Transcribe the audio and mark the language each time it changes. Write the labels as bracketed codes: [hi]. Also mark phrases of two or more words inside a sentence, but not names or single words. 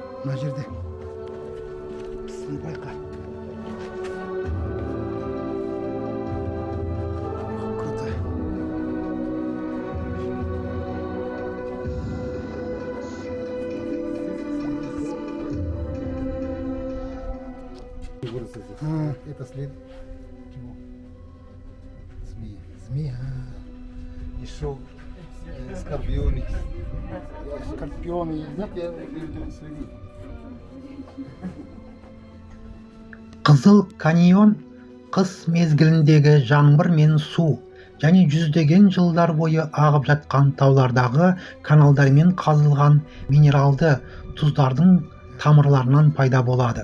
[kk] мына жерде сен байқа. [ru] Круто. Вырос здесь. А. Это след чего? Змеи. Змея. Еще скорпионы. Скорпионы есть, да? Я видел следы. [kk] Қызыл каньон қыс мезгіліндегі жаңбыр мен су және жүздеген жылдар бойы ағып жатқан таулардағы каналдармен қазылған минералды тұздардың тамырларынан пайда болады.